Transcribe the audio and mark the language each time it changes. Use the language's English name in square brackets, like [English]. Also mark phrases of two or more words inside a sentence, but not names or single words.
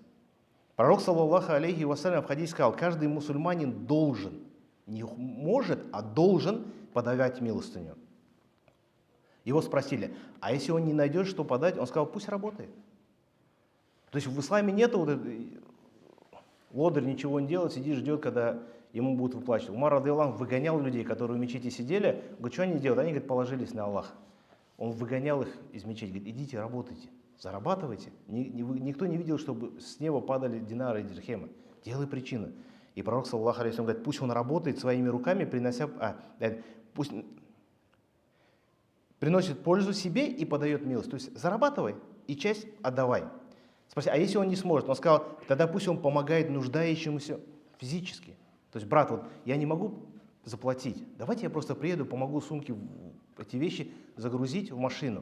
[Russian] Пророк, [Arabic] صلى الله عليه وسلم, [Russian] в хадисе сказал, каждый мусульманин должен, не может, а должен подавать милостыню. Его спросили, а если он не найдет, что подать, он сказал, пусть работает. То есть в исламе нет вот этой, лодырь ничего не делает, сидит, ждет, когда ему будут выплачивать. Умар [Arabic] رضي الله عنه [Russian] выгонял людей, которые в мечети сидели, говорит, что они делают? Они, говорит, положились на Аллаха. Он выгонял их из мечети, говорит, идите, работайте, зарабатывайте. Никто не видел, чтобы с неба падали динары и дирхемы. Делай причину. И пророк, [Arabic] صلى الله عليه وسلم, [Russian] говорит, пусть он работает своими руками, пусть приносит пользу себе и подает милость. То есть зарабатывай и часть отдавай. Спроси, а если он не сможет? Он сказал, тогда пусть он помогает нуждающемуся физически. То есть, брат, вот я не могу заплатить, давайте я просто приеду, помогу сумки, эти вещи загрузить в машину.